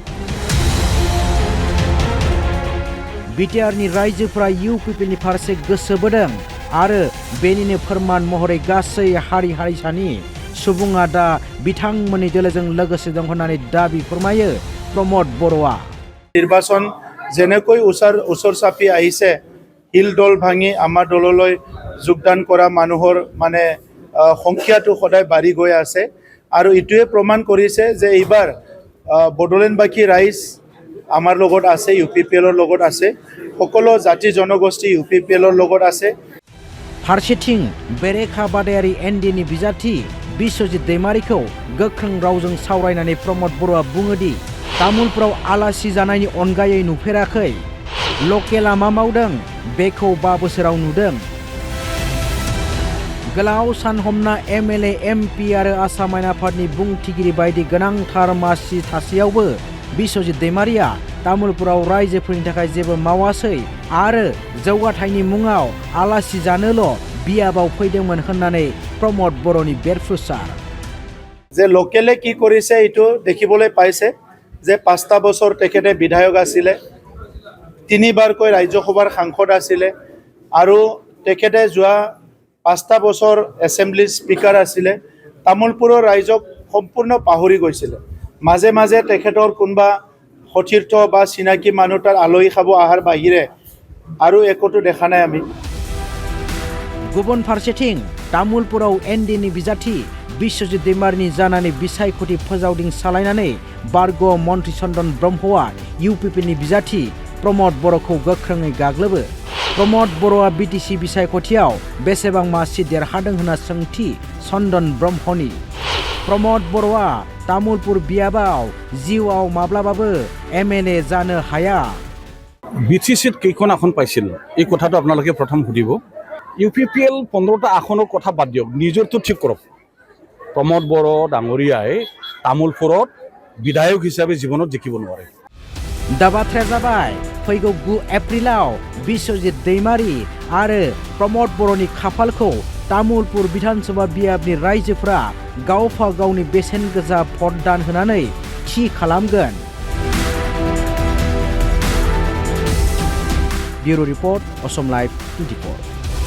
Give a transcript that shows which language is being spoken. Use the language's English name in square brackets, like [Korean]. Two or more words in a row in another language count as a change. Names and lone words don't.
[Bodo] बिटिआरनि रायजोफोरा इउपिपिएलनि फारसे गोसो बोदों आरो बेनिनो फोरमान महरै गासै हारि हारिसानि सुबुङा दा बिथांमोननि दोलोजों लोगोसे दं होननानै दाबि फोरमायो प्रमोद बर'आ। [Assamese] निर्वाचन যেনেকৈ ওচৰ চাপি আহিছে হিল দল ভাঙি আমাৰ দললৈ যোগদান কৰা মানুহৰ মানে সংখ্যাটো সদায় বাঢ়ি গৈ আছে আৰু ইটোৱে প্ৰমাণ কৰিছে যে এইবাৰ বড়োলেণ্ডবাসী ৰাইজ আমাৰ লগত আছে UPPLৰ লগত আছে সকলো জাতি জনগোষ্ঠী UPPLৰ লগত আছে [Bodo] फारसेथिं बेरेखा बादायारि NDनि बिजाथि बिश्वजित दैमारिखौ गोख्रों रावजों सावरायनानै प्रमद बर'आ बुङो दि तामुलपुराव आलासि जानायनि अनगायै नुफेराखै लकेला मा मावदों बेखौ 5 बोसोराव नुदों गोलाव सान हमना MLA MP आरो आसाम आयेन आफादनि बुंथिगिरि बायदि गोनांथार मासि थासेयावबो बिश्वजित दैमारिया तामुलपुराव रायजोफोरनि थाखाय जेबो मावासै आरो जौगाथायनि मुङाव आलासि जानोल' बियाबाव फैदोंमोन होननानै प्रमद बर'नि बेरफ्रुसार [Assamese] যে লোকেলে কি কৰিছে এইটো দেখিবলৈ পাইছে যে 5টা বছৰ তেখেতে বিধায়ক আছিলে 3বাৰকৈ ৰাজ্যসভাৰ সাংসদ আছিলে আৰু তেখেতে যোৱা 5টা বছৰ [English] Assembly Speaker [Assamese] আছিলে তামুলপুৰৰ ৰাইজক সম্পূৰ্ণ পাহৰি গৈছিলে মাজে মাজে তেখেতৰ কোনবা সতীৰ্থ বা চিনাকি মানুহ তাৰ আলহী খাব আহাৰ বাহিৰে আৰু একোটো দেখা নাই আমি [Bodo] गुबुन फारसेथिं तामुलपुराव NDनि बिजाथि बिश्वजित दैमारिनि जानानै बिसायख'थि फोजावदिं सालायनानै बारग' मन्त्रि चन्दन ब्रह्मआ UPPनि बिजाथि प्रमद बर'खौ गोख्रोङै गाग्लोबो प्रमद बर'आ BTC बिसायख'थियाव बेसेबां मासि देरहादों होनना सोंथि चन्दन ब्रह्मनि प्रमद बर'आ तामुलपुर बियाबाव जिउआव माब्लाबाबो MLA जानो हाया [Assamese] BTCত কেইখন আসন পাইছিল এই কথাটো আপোনালোকে প্ৰথম সুধিব UPPL 15টা আসনৰ কথা বাদ দিয়ক নিজৰটো ঠিক কৰক প্ৰমদ বড়ো ডাঙৰীয়াই তামুলপুৰত বিধায়ক হিচাপে জীৱনত জিকিব নোৱাৰে [Bodo] दा बाथ्राया जाबाय फैगौ 9 एप्रिलाव बिश्वजित दैमारि आरो प्रमद बर'नि खाफालखौ तामुलपुर विधानसभा बियाबनि रायजोफोरा गावफा गावनि बेसेन गोजा भट दान होनानै थि खालामगोन [English] Bureau Report [Bodo] असम लाइव 24